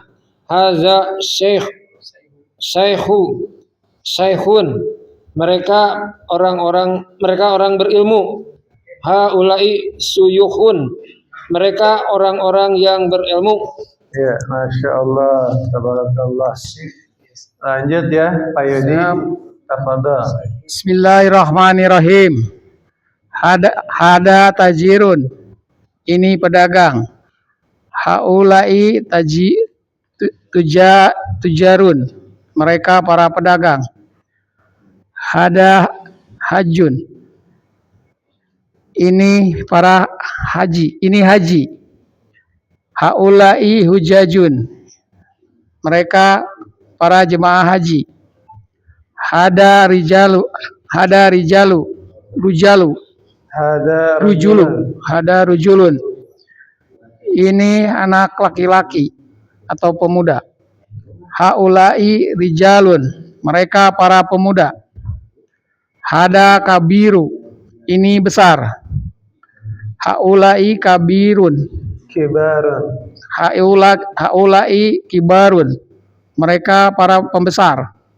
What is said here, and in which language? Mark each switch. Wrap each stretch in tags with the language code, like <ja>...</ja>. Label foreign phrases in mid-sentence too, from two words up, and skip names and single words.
<ar>هذا شيخ,</ar> <id>mereka orang berilmu.</id> <ar>هؤلاء شيوخ,</ar> <id>mereka orang-orang yang berilmu.</id> <ar>Ya, ما شاء الله تبارك الله.</ar> <id>Lanjut ya, Pak Yudi. Tafadhal. Bismillahirrahmanirrahim.</id> <ar>هذا تاجر,</ar> <id>ini pedagang.</id> <ar>هؤلاء تجار,</ar> <id>mereka para pedagang.</id> <ar>هذا حاج,</ar> <id>ini para haji, ini haji.</id> <ar>هؤلاء حجاج,</ar> <id>mereka para jemaah haji.</id> <ar>هذا رجل,</ar> <id>ini anak laki-laki atau pemuda.</id> <ar>هؤلاء رجال,</ar> <id>mereka para pemuda.</id> <ar>هذا كبير,</ar> <id>ini besar.</id> <ar>هؤلاء كبير هؤلاء كبار,</ar> <id>mereka para pembesar.</id>